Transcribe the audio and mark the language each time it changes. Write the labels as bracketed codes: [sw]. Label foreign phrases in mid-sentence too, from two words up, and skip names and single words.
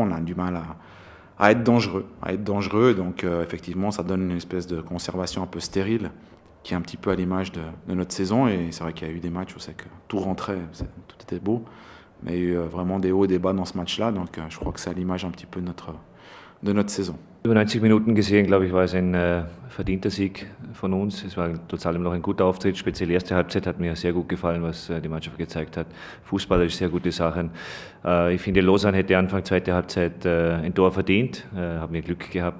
[fr] On a du mal à être dangereux. Donc effectivement, ça donne une espèce de conservation un peu stérile qui est un petit peu à l'image de notre saison. Et c'est vrai qu'il y a eu des matchs où c'est que tout rentrait, tout était beau. Mais il y a eu vraiment des hauts et des bas dans ce match-là. Donc je crois que c'est à l'image un petit peu de notre saison. [de] Über 90 Minuten gesehen, glaube ich, war es ein verdienter Sieg von uns. Es war trotz allem noch ein guter Auftritt. Speziell erste Halbzeit hat mir sehr gut gefallen, was die Mannschaft gezeigt hat. Fußballerisch sehr gute Sachen. Ich finde, Lausanne hätte Anfang zweite Halbzeit ein Tor verdient. Haben wir Glück gehabt.